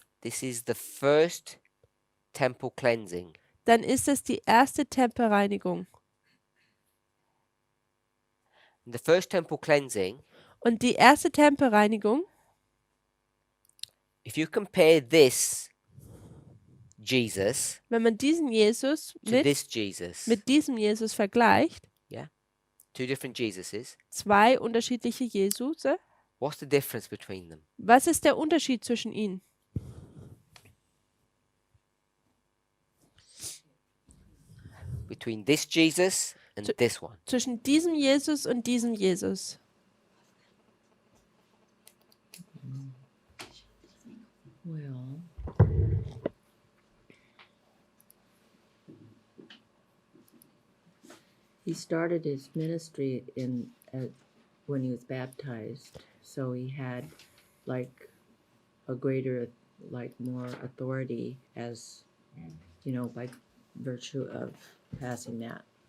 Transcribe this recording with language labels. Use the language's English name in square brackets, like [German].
[English] this is the first temple cleansing. [German] dann ist es die erste Tempelreinigung. [English] And the first temple cleansing, [German] Und die erste Tempelreinigung, [English] if you compare this Jesus [German] wenn man diesen Jesus [English] to [German] mit [English] this Jesus, [German] diesem Jesus vergleicht, [English] two different Jesuses, [German] zwei unterschiedliche Jesuse, [English] what's the difference between them? [German] was ist der Unterschied zwischen ihnen? [English] Between this Jesus and this one. [German] Zwischen diesem Jesus und diesem Jesus. [English] Well, he started his ministry when he was baptized, so he had like a greater, like more authority as, by virtue of passing that.